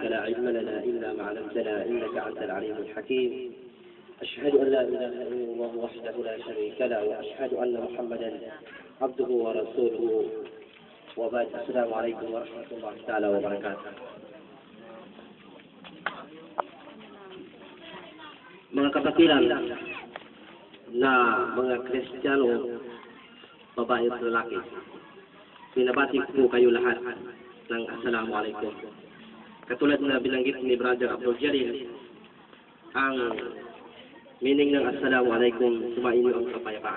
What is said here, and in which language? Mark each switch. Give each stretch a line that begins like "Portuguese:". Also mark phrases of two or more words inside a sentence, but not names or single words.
Arabic: لا علم لنا إلا ما علمتنا إنك أنت العليم الحكيم أشهد أن لا إله إلا الله وحده لا شريك له وأشهد أن محمدا عبده ورسوله وبعد السلام عليكم ورحمة الله تعالى وبركاته.
Filipino: Mga kapatiran na mga Kristiyano, babae at lalaki, binabati po kayo lahat ng Assalamualaikum. Katulad na binanggit ni Brother Abdul Jalil, ang meaning ng Assalamualaikum, sumainyo ang kapayapaan.